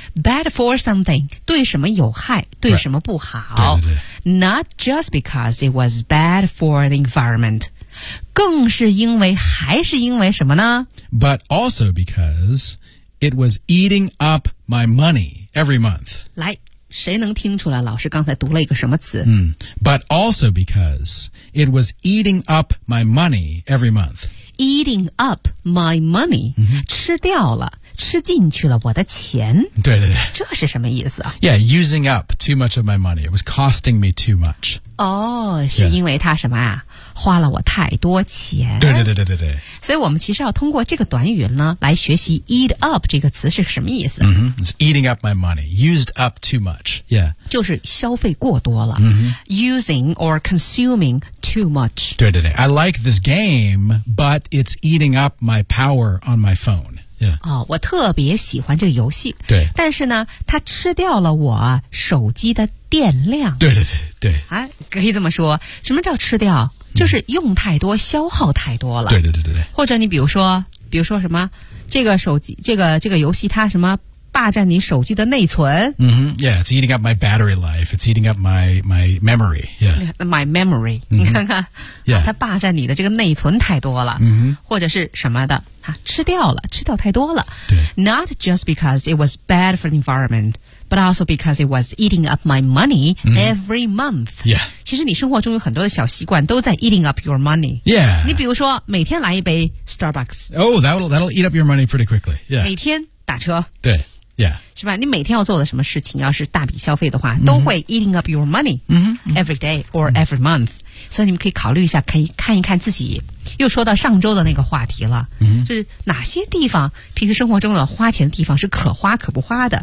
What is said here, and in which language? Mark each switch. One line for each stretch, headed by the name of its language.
English: Bad for something,
Chinese: 对什么有害对、
English: right.
Chinese: 什么不好对对对
English: Not just because it was bad for the environment
Chinese: 更是因为还是因为什么呢
English: But also because it was eating up my money every month
Chinese: 来谁能听出来老师刚才读了一个什么词、 mm.
English: But also because it was eating up my money every month. Eating up my money,、 mm-hmm.
Chinese: 吃掉了吃进去了我的钱。对对对。这是什么意思啊？
English: Yeah, using up too much of my money. It was costing me too much.
Chinese: 哦、oh, 是因为他什么啊、yeah. 花了我太多钱。对对对对对对。所以我们其实要通过这个短语呢来学习 eat up 这个词是什么意思。
English: Mm-hmm. It's eating up my money. Used up too much. Yeah.
Chinese: 就是消费过多了。 Mm-hmm.
English: Using or consuming too much.
Chinese: 对对对。
English: I like this game, but it's eating up my power on my phone. Yeah.
Chinese: 哦，我特别喜欢这个游戏。对，但是呢，它吃掉了我手机的电量。对对对对。啊，可以这么说，什么叫吃掉？就是用太多，消耗太多了。对对对对对。或者你比如说什么，这个手机，这个游戏，它什么霸占你手机的内存？
English: 嗯、mm-hmm. ，Yeah, it's eating up my battery life. It's eating up my memory. Yeah, my memory.、Mm-hmm.
Chinese: 你看看，
English: yeah.
Chinese: 它霸占你的这个内存太多了。嗯、mm-hmm. ，或者是什么的。啊、吃掉了，吃掉太多了。对。
English: Not just because it was bad for the environment, but also because it was eating up my money、mm-hmm. every month. Yeah.
Chinese: 其实你生活中有很多的小习惯都在
English: eating up your money. Yeah.
Chinese: 你比如说每天来一杯 Starbucks.
English: Oh, that'll eat up your money pretty quickly. Yeah.
Chinese: 每天打车。对。Yeah. 是吧你每天要做的什么事情要是大笔消费的话、mm-hmm. 都会
English: eating up your money、 mm-hmm. every day or every month.、Mm-hmm.
Chinese: 所以你们可以考虑一下可以看一看自己又说到上周的那个话题了、 mm-hmm. 就是哪些地方平时生活中的花钱的地方是可花可不花的